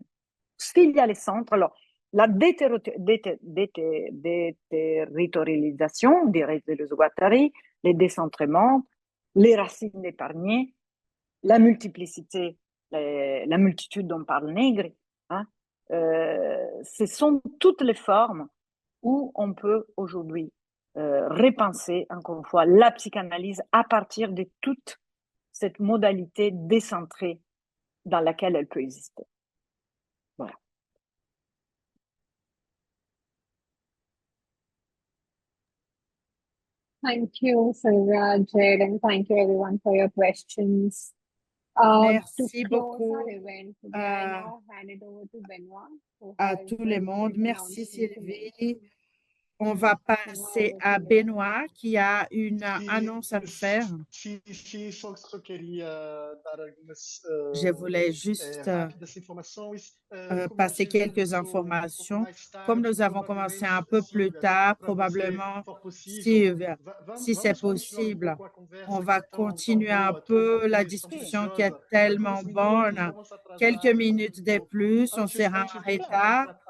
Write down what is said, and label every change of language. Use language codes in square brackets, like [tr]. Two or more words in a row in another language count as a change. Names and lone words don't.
[fr] S'il y a les centres, alors la déterritorialisation, dirait Deleuze Guattari, les décentrements, les racines épargnées, la multiplicité, la multitude dont parle Negri, hein, ce sont toutes les formes où on peut aujourd'hui repenser, encore une fois, la psychanalyse à partir de toute cette modalité décentrée dans laquelle elle peut exister. Voilà. [en] Thank you, Sylvia, Jed, and thank you everyone for your questions. [fr] Merci [en] To close [fr] beaucoup [en] our event today, I now hand it over to Benoît, who [fr] à [en] has [fr] tout le monde. [en] an [fr] Merci [en] announcement to make. [fr] Sylvie. On va passer à Benoît qui a une annonce à faire. [pt] Só queria dar algumas [fr] Je voulais juste [pt] rápidas informações. [fr] passer quelques informations. Comme nous avons commencé un peu plus tard, probablement, si c'est possible, on va continuer un peu la discussion qui est tellement bonne. Quelques minutes de plus, on sera en retard.